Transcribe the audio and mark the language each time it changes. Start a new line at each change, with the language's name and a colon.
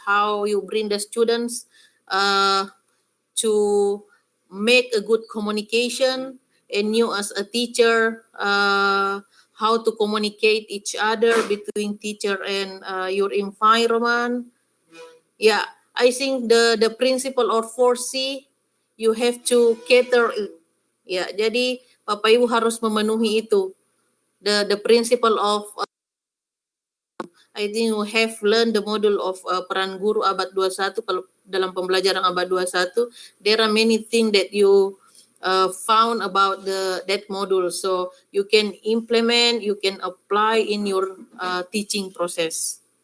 English: How you bring the students to make a good communication, and you as a teacher, how to communicate each other between teacher and your environment. Yeah, I think the principle or 4C, you have to cater.
Indonesian: Ya, jadi Bapak Ibu harus memenuhi itu.
English: The principle of I think you have learned the module of
Indonesian: peran guru abad 21. Kalau dalam pembelajaran abad 21,
English: there are many things that you found about that module. So you can implement, you can apply in your teaching process.